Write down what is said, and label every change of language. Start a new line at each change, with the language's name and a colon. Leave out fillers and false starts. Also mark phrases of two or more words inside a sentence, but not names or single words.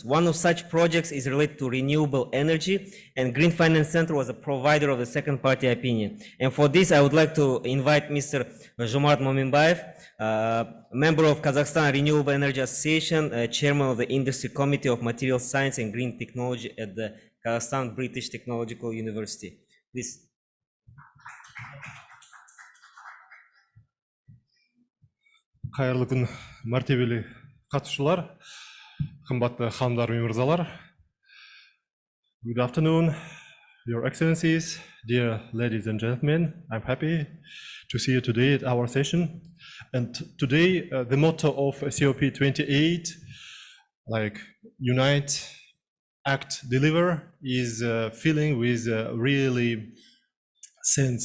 English: One of such projects is related to renewable energy, and Green Finance Center was a provider of the second party opinion. And for this, I would like to invite Mr. Zhumart Mominbayev, member of Kazakhstan Renewable Energy Association, chairman of the Industry Committee of Material Science and Green Technology at the Kazakhstan British Technological University. Please.
Kazakh: Қайырлы күн, мәртебелі қатысушылар, қымбатты ханымдар мен мырзалар.
English: Good afternoon, Your Excellencies, dear ladies and gentlemen. I'm happy to see you today at our session. And today, the motto of COP28, like Unite, Act, Deliver, is filling with really sense.